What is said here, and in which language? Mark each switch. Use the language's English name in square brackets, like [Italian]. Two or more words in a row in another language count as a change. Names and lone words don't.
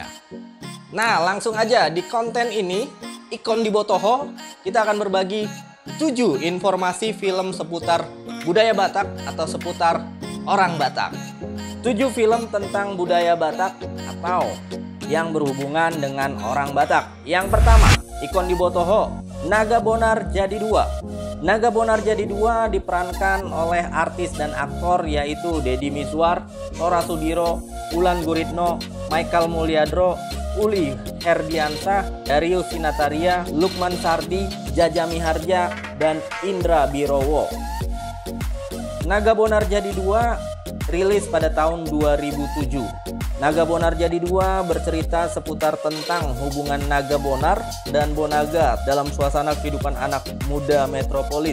[Indonesian] Nah, langsung aja di konten ini, Ikon di Botoho, kita akan berbagi 7 informasi film seputar budaya Batak atau seputar orang Batak. 7 film tentang budaya Batak atau yang berhubungan dengan orang Batak. Yang pertama, Ikon di Botoho, Naga Bonar Jadi Dua. Naga Bonar Jadi Dua diperankan oleh artis dan aktor yaitu Deddy Mizwar, Tora Sudiro, Ulan Guritno, Michael Mulyadro, Uli Herdiansah, Darius Sinataria, Lukman Sardi, Jaja Miharja, dan Indra Birowo. Naga Bonar Jadi Dua rilis pada tahun 2007. Naga Bonar Jadi Dua bercerita seputar tentang hubungan Naga Bonar dan Bonaga dalam suasana kehidupan anak muda metropolis.